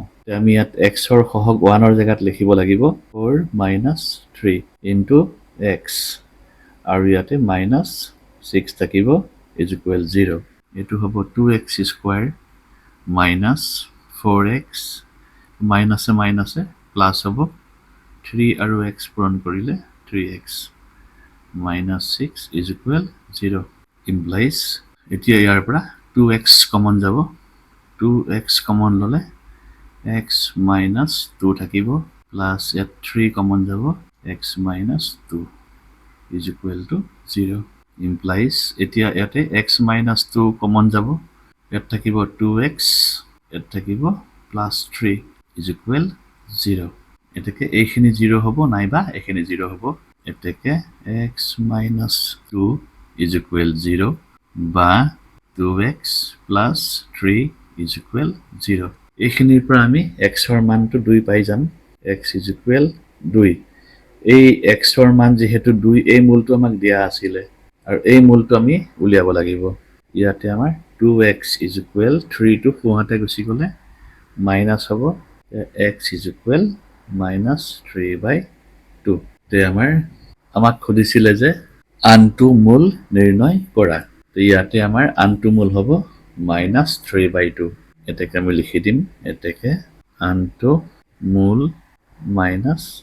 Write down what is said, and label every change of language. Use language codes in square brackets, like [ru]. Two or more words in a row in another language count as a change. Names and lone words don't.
[as] আমি ইয়াত x ৰ সহগ 1ৰ জেগাত লিখিব লাগিব [en] 4 minus 3 into x [as] আৰু ইয়াতে -6 থাকিব [en] is equal 0 [as] এটো হ'ব [en] 2x square minus 4x minus plus [as] হ'ব 3 আৰু x পূৰণ কৰিলে [en] 3x minus 6 is equal 0 implies [as] এতিয়া ইয়াৰ পৰা 2x কমন যাব 2x কমন ললে [en] x minus 2 [as] থাকিব [en] plus 3 [as] কমন যাব [en] x minus 2 is equal to 0 implies [as] এতিয়া ইয়াতে [en] x minus 2 [as] কমন যাব ইয়াত থাকিব 2x ইয়াত থাকিব [en] plus 3 is equal 0 [as] এটাকে এইখিনি 0 হ'ব নাইবা এইখিনি 0 হ'ব এটাকে [en] x minus 2 is equal 0 [as] বা [en] 2x plus 3 is equal 0 [as] এইখিনিৰ পৰা আমি x ৰ মানটো 2 পাই যাম [en] x is equal 2 [as] এই x ৰ মান যেহেতু 2 এই মূলটো আমাক দিয়া আছিল আৰু এই মূলটো আমি উলিয়াব লাগিব ইয়াতে আমাৰ [en] 2x is equal 3 to 4 [as] গুছি গলে মাইনাস হ'ব [en] x is equal minus [as] 3/2 তে আমাক খুদিছিলে যে আনটো মূল নিৰ্ণয় কৰা তে ইয়াতে আমাৰ আনটো মূল হ'ব minus 3/2 এটাকে আমি লিখি দিম এটাকে আনটো মূল minus